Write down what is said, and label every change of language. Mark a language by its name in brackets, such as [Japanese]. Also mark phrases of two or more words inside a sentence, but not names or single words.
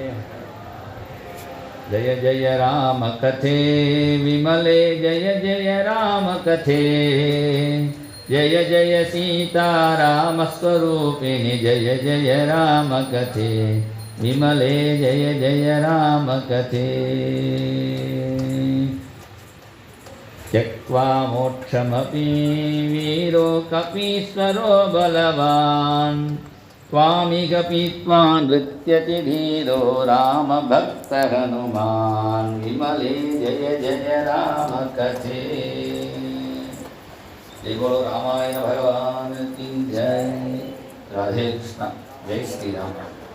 [Sanskrit] जय जय राम कथे विमले जय जय राम कथे. जय जय सीतारामस्वरूपिणि जय जय राम कथे विमले जय जय राम कथे. त्यक्त्वा मोक्षमपि वीरो कपीश्वरो बलवान् त्वामिह पीत्वा नृत्यति धीरो रामभक्तहनुमान् विमले जय जय राम कथे. [Hindi] जय बोलो रामायण भगवान की जय. राधे कृष्ण. जय श्री राम.